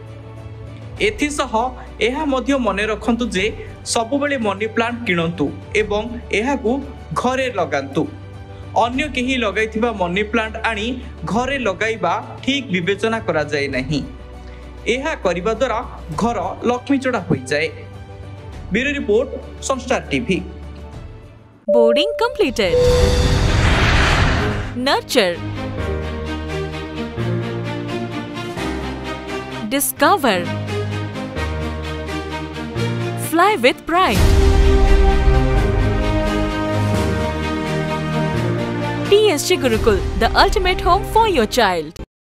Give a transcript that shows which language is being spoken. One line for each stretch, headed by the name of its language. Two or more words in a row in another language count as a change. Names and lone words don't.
Odia: ଏଥିସହ ଏହା ମଧ୍ୟ ମନେ ରଖନ୍ତୁ ଯେ ସବୁବେଳେ
English: money plant
Odia: କିଣନ୍ତୁ ଏବଂ ଏହାକୁ ଘରେ ଲଗାନ୍ତୁ। ଅନ୍ୟ କେହି ଲଗାଇଥିବା
English: money plant
Odia: ଆଣି ଘରେ ଲଗାଇବା ଠିକ ବିବେଚନା କରା ଯାଏ ନାହିଁ। ଏହା କରିବା ଦ୍ୱାରା ଘର ଲକ୍ଷ୍ମୀ ଚଢ଼ା ହୋଇ ଯାଏ।
English: Bureau report Sunstar TV. बोर्डिंग completed. Nurture. Discover. Fly with pride. TSG Gurukul, the ultimate home for your child.